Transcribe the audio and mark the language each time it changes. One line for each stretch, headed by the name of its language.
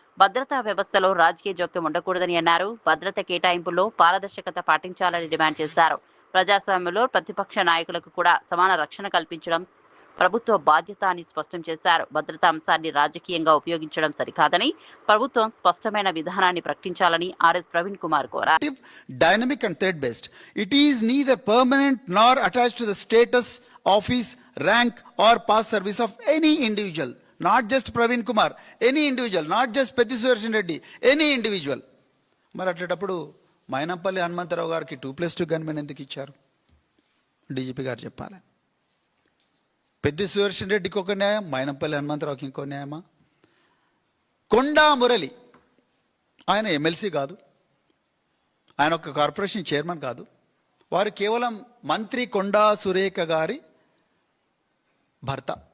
Telugu: భద్రతా వ్యవస్థలో రాజకీయ జోక్యం ఉండకూడదని అన్నారు. భద్రత కేటాయింపుల్లో పారదర్శకత పాటించాలని డిమాండ్ చేశారు. ప్రజాస్వామ్యంలో ప్రతిపక్ష నాయకులకు కూడా సమాన రక్షణ కల్పించడం ప్రభుత్వ బాధ్యత అని స్పష్టం చేశారు. భద్రతా అంశాన్ని రాజకీయంగా ఉపయోగించడం సరికాదని ప్రభుత్వం స్పష్టమైన విధానాన్ని ప్రకటించాలని ఆర్ఎస్ ప్రవీణ్ కుమార్ కోరారు.
English: Dynamic and threat based. It is neither permanent nor attached to the status, office, rank or past service of any individual. Not just Praveen Kumar, any individual, not just Petti Sudarshan Reddy, any individual.
Telugu: మరి అట్లేటప్పుడు మైనంపల్లి హనుమంతరావు గారికి 2+2 gunmen ఎందుకు ఇచ్చారు? DGP గారు చెప్పాలి. పెద్ది సుదర్శన్ రెడ్డికి ఒక న్యాయం, మైనంపల్లి హనుమంతరావుకి ఇంకో న్యాయమా? కొండా మురళి ఆయన ఎమ్మెల్సీ కాదు, ఆయన ఒక కార్పొరేషన్ చైర్మన్ కాదు, వారు కేవలం మంత్రి కొండా సురేఖ గారి భర్త.